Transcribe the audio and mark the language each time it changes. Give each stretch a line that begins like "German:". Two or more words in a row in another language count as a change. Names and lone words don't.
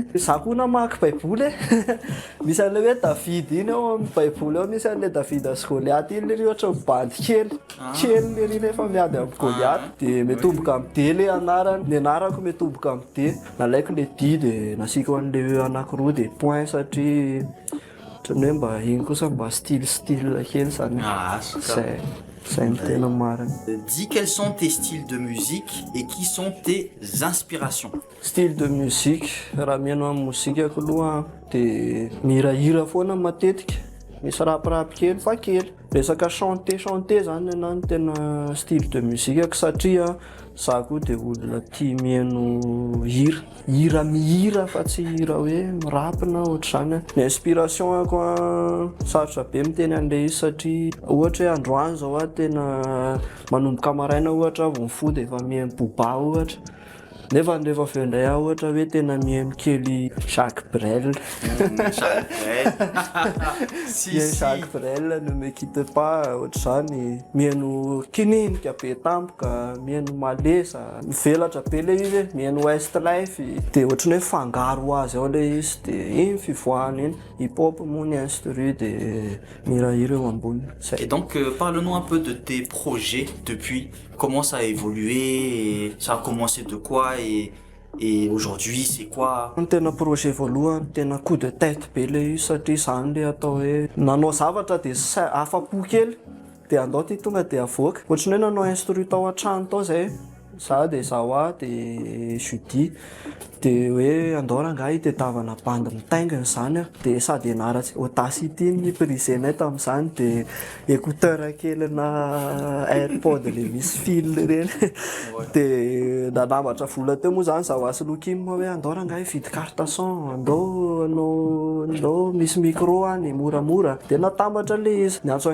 Malagasy: Za koa namaky baiboly misy an'le hoe David iny ao amin'ny baiboly ao, misy an'le David sy Goliath iny le ohatra bandy kely le ry nefa miady amin'ny Goliath dia mitomboka amin'ny D le anarany, ny anarako mitomboka amin'ny D, nalaiko le Di dia nasiko an'le E anankiroa dia point satria ohatran'ny hoe mba iny kosa mba style kely zany.
French: C'est un tellement marrant. Dis quels sont tes styles de musique et qui sont tes inspirations. Style de musique,
Malagasy: raha mihaino amin'ny mozikako aloha dia mihirahira foana matetika, misy rapirapy kely fa kely. Resaka chanter zany anahy no tena
French: style de musique
Malagasy: satria za koa dia olona tia mihaino hira mihira fa tsy hira hoe mirapina ohatr'izany. Ny inspiration-ako sarotra be miteny an'ilay izy satria ohatra hoe androany zao tena manomboka maraina ohatra vao mifoha dia efa mihaino boba ohatra. Nefa rehefa avy eo indray ohatra hoe tena mihaino kely Jacques Brel.
French: Jacques Brel, ne me quitte pas,
Malagasy: ohatr'izany. Mihaino kininika be tampoka, mihaino malesa, mivelatra be ilay izy, mihaino Westlife. Dia ohatrany hoe fangaro azy ao ilay izy dia iny fivoahany iny. Hip-hop moa ny instru dia mihirahira eo ambony.
French: Et donc, parle-nous un peu de tes projets depuis. Comment ça a évolué, ça a commencé de quoi et aujourd'hui c'est quoi?
Malagasy: Ny tena projet voalohany tena
French: coup de tête
Malagasy: be ilay izy satria izany ilay atao hoe nanao zavatra dia afa-po kely dia andao ty tonga dia avoaka. Ohatrany hoe nanao instru tao an-trano tao zay, za dia zaho dia Judy dia hoe andao rangahy hitadiavana bandy mitaingina izany dia sady ianaratsy Audacity ny brisenay tamin'izany dia écouteur kely na AirPod le misy fil ireny dia nanamatra vola teo moa zany zaho asy Lokim hoe andao rangahy hividy
French: carte son,
Malagasy: andao misy micro any moramora dia natambatra le izy niantso